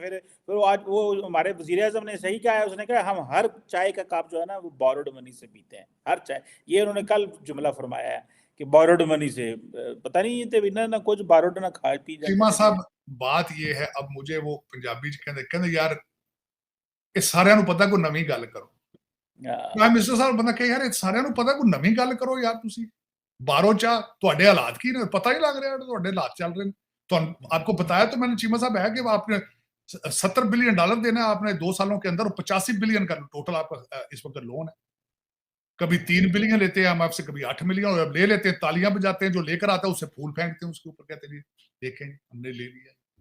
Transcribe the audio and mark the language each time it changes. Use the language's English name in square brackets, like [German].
[Hindi] फिर आज वो हमारे वजीर आज़म ने सही कहा है, उसने कहा हम हर चाय का कप जो है ना वो बोरोड मनी से पीते हैं, हर चाय। ये उन्होंने कल जुमला फरमाया है कि बोरोड मनी से, पता नहीं ये बिना ना कुछ बोरोड ना खा पी जाते। चीमा साहब बात ये है, अब मुझे वो पंजाबी कहते यार [Punjabi] ਇਹ ਸਾਰਿਆਂ ਨੂੰ ਪਤਾ ਕੋਈ ਨਵੀਂ ਗੱਲ ਕਰੋ। ਪ੍ਰਾਈਮ ਮਿਨਿਸਟਰ ਸਾਹਿਬ ਬੰਦਾ ਕਹੇ ਯਾਰ ਇਹ ਸਾਰਿਆਂ ਨੂੰ ਪਤਾ ਕੋਈ ਨਵੀਂ ਗੱਲ ਕਰੋ ਯਾਰ, ਤੁਸੀਂ ਬਾਹਰੋਂ ਚਾਹ ਤੁਹਾਡੇ ਹਾਲਾਤ ਕੀ ਨੇ ਪਤਾ ਹੀ ਲੱਗ ਰਿਹਾ ਤੁਹਾਡੇ ਹਾਲਾਤ ਚੱਲ ਰਹੇ ਨੇ। [Hindi] ਤੁਹਾਨੂੰ आपको बताया तो मैंने चीमा साहब है कि आपने $70 बिलियन देना है, आपने 2 सालों के अंदर 85 बिलियन का टोटल आपका इस वक्त लोन है। कभी 3 बिलियन लेते हैं हम आपसे, कभी 8 मिलियन ले लेते हैं, तालियां बजाते हैं, जो लेकर आता है उससे फूल फेंकते हैं उसके ऊपर, कहते हैं देखें हमने ले लिया।